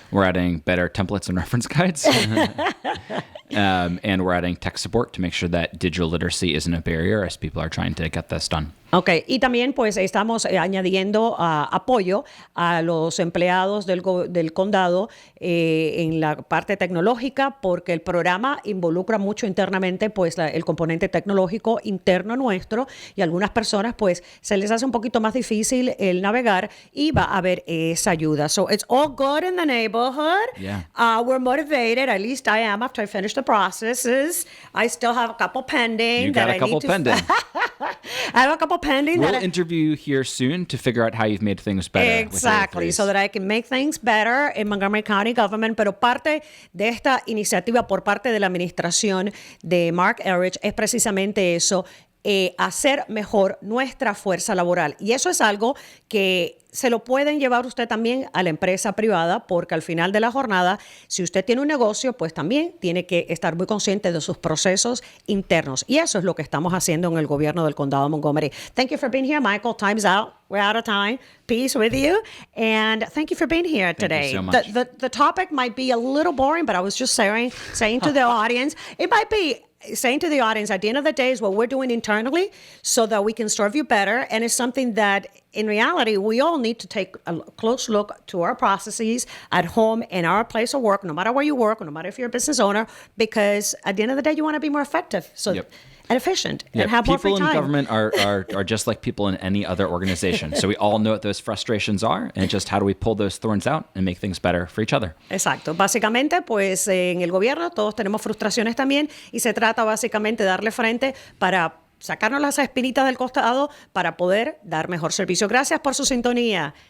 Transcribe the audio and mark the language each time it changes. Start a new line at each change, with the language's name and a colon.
English: We're adding better templates and reference guides. And we're adding tech support to make sure that digital literacy isn't a barrier as people are trying to get this done.
Spanish: Ok, y también pues estamos añadiendo apoyo a los empleados del condado en la parte tecnológica, porque el programa involucra mucho internamente pues el componente tecnológico interno nuestro, y a algunas personas pues se les hace un poquito más difícil el navegar, y va a haber esa ayuda.
English: So it's all good in the neighborhood. Yeah. We're motivated, at least I am, after I finish the processes. I still have a couple pending. You got a couple pending. I have a couple pending. We'll interview here soon to figure out how you've made things better. Exactly, so that I can make things better in Montgomery County government.
Spanish: Pero parte de esta iniciativa por parte de la administración de Mark Erich es precisamente eso, hacer mejor nuestra fuerza laboral. Y eso es algo que se lo pueden llevar usted también a la empresa privada, porque al final de la jornada, si usted tiene un negocio, pues también tiene que estar muy consciente de sus procesos internos. Y eso es lo que estamos haciendo en el gobierno del condado de Montgomery.
English: Thank you for being here, Michael. Time's out. We're out of time. Peace with you. And thank you for being here today. Thank you so much. The topic might be a little boring, but I was just saying to the audience, it might be saying to the audience, at the end of the day, is what we're doing internally so that we can serve you better. And it's something that in reality, we all need to take a close look to our processes at home and our place of work, no matter where you work, no matter if you're a business owner, because at the end of the day, you want to be more effective and efficient and have more free people time. in government are just like people in any other organization. So we all know what those frustrations are, and just how do we pull those thorns out and make things better for each other.
Spanish: Exacto. Básicamente, pues en el gobierno todos tenemos frustraciones también y se trata básicamente de darle frente para sacarnos las espinitas del costado para poder dar mejor servicio. Gracias por su sintonía.